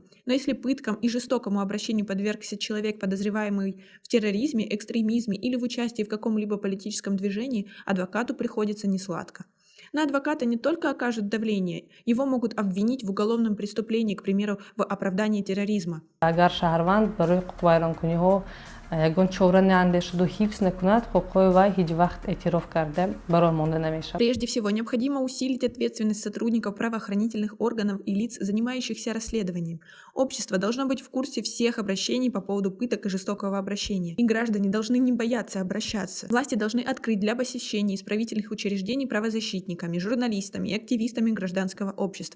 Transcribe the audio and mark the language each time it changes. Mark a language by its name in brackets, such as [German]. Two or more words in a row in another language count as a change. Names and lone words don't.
[Russian] Но если пыткам и жестокому обращению подвергся человек, подозреваемый в терроризме, экстремизме или в участии в каком-либо политическом движении, адвокату приходится несладко. На адвоката не только окажут давление, его могут обвинить в уголовном преступлении, к примеру, в оправдании терроризма. [Tajik] ягон чора неандешуду ҳифз накунад ҳуқуқи вай ҳеҷ вақт эътироф карда барои монда намешавад. [Russian] Прежде всего, необходимо усилить ответственность сотрудников правоохранительных органов и лиц, занимающихся расследованием. Общество должно быть в курсе всех обращений по поводу пыток и жестокого обращения. И граждане должны не бояться обращаться. Власти должны открыть для посещения исправительных учреждений правозащитниками, журналистами и активистами гражданского общества.